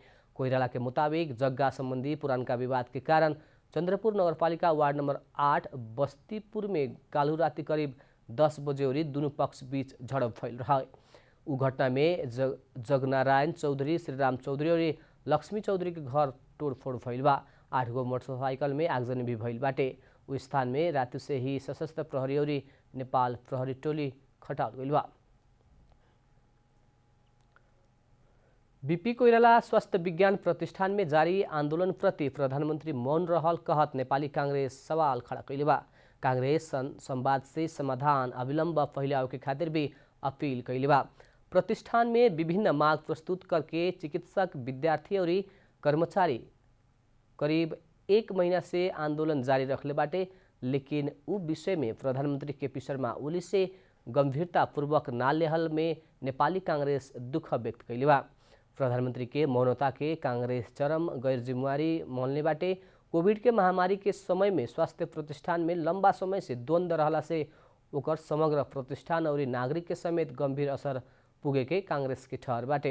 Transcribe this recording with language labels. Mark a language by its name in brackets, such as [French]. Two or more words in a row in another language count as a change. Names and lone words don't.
[Bhojpuri] कोइराला के मुताबिक जग्गा संबंधी पुरानका विवाद के कारण चंद्रपुर नगरपालिका वार्ड नंबर 8 बस्तीपुर में काल्हु राति करीब 10 बजे ओरी दुनू पक्ष बीच झड़प भइल रहे। उ घटना में जगनारायण चौधरी, श्रीराम चौधरी और लक्ष्मी चौधरी के घर तोड़फोड़ भइल बा। 8 गो मोटरसाइकिल में आगजनी भी भइल बाटे। उस स्थान में राति से ही सशस्त्र प्रहरी और नेपाल प्रहरी टोली खटाल गइल बा। बीपी कोइराला स्वास्थ्य विज्ञान प्रतिष्ठान में जारी आंदोलन प्रति प्रधानमंत्री मौन रहल कहत नेपाली कांग्रेस सवाल खड़ा कैले बा। कांग्रेस संवाद से समाधान अविलंब पहले आवे के खातिर भी अपील कैले बा। प्रतिष्ठान में विभिन्न मांग प्रस्तुत करके चिकित्सक, विद्यार्थी और कर्मचारी करीब 1 महीना से आंदोलन जारी रखले बाटे, लेकिन उ विषय में प्रधानमंत्री केपी शर्मा ओली से गंभीरतापूर्वक ना लेहल में नेपाली कांग्रेस दुख व्यक्त कैले बा। प्रधानमंत्री के मौनता के कांग्रेस चरम गैर जिम्मेवारी मानले बाटे। कोविड के महामारी के समय में स्वास्थ्य प्रतिष्ठान में लंबा समय से द्वंद्व रहला से ओकर समग्र प्रतिष्ठान और नागरिक के समेत गंभीर असर पुगे के कांग्रेस के ठहर बाटे।